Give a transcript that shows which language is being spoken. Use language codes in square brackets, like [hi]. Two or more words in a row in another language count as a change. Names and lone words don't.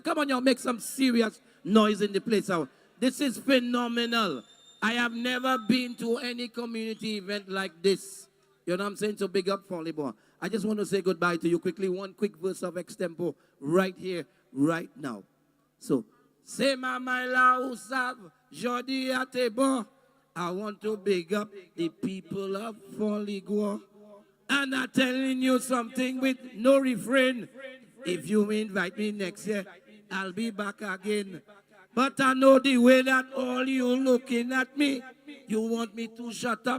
[en] Come on, y'all, make some serious noise in the place out. This is phenomenal. I have never been to any community event like this. You know what I'm saying? So big up, Follyboy. I just want to say goodbye to you quickly. One quick verse of extempo right here, right now. So, say my la usav, jodi atebo. I want to big up the people of Follyboy. And I'm telling you something with no refrain. If you invite me next year, I'll be back again. But I know the way that all you looking at me, you want me to shut up.